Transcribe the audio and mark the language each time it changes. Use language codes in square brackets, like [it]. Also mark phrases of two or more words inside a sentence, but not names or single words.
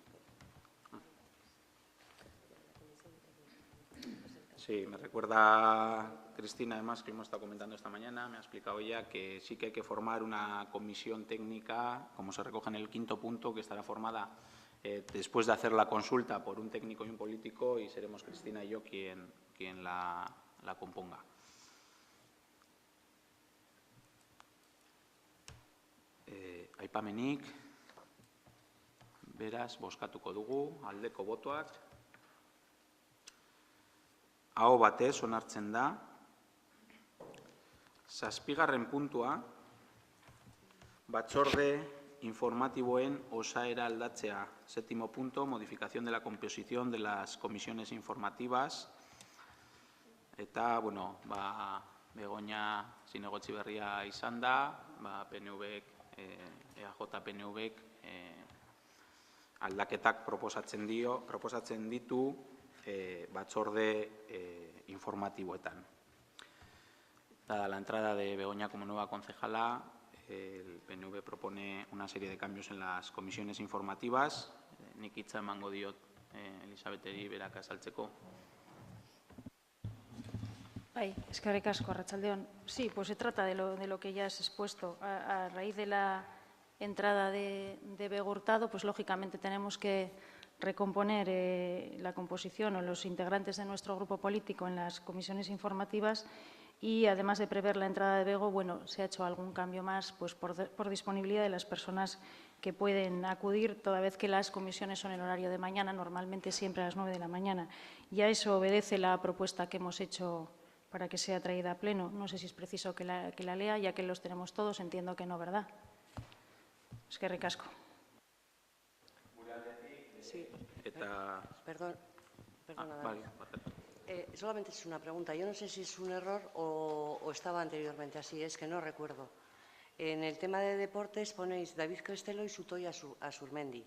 [es] Sí, me recuerda Cristina, además, que hemos estado comentando esta mañana, me ha explicado ella que sí que hay que formar una comisión técnica, como se recoge en el 5º punto, que estará formada después de hacer la consulta por un técnico y un político, y seremos Cristina y yo quien la componga. [eu] Aipamenik, beraz, bozkatuko dugu, aldeko botoak. Aho batez onartzen da. 7. puntua, batzorde informatiboen osaera aldatzea. [es] 7. punto, modificación de la composición de las comisiones informativas. [eu] Eta, Begoña zinegotzi berria izan da, PNV-ek, EAJ-PNV-ek aldaketak proposatzen ditu batzorde informatiboetan. [es] Dada la entrada de Begoña como nueva concejala, el PNV propone una serie de cambios en las comisiones informativas. [eu] Nik hitza emango diot Elisabeteri berak azaltzeko. Eskerrik asko, arratsaldeon. [es] Sí, pues se trata de lo que ya has expuesto. A raíz de la entrada de Bego Hurtado, pues lógicamente tenemos que recomponer la composición o los integrantes de nuestro grupo político en las comisiones informativas, y además de prever la entrada de Bego, se ha hecho algún cambio más pues por disponibilidad de las personas que pueden acudir, toda vez que las comisiones son en horario de mañana, normalmente siempre a las 9 de la mañana. Y a eso obedece la propuesta que hemos hecho para que sea traída a pleno. No sé si es preciso que la lea, ya que los tenemos todos, entiendo que no, ¿verdad? [eu] Eskerrik asko. [es] Sí. Perdona. Vale. Solamente es una pregunta. Yo no sé si es un error o estaba anteriormente así, es que no recuerdo. En el tema de deportes ponéis David Crestelo y Sutoy Asurmendi.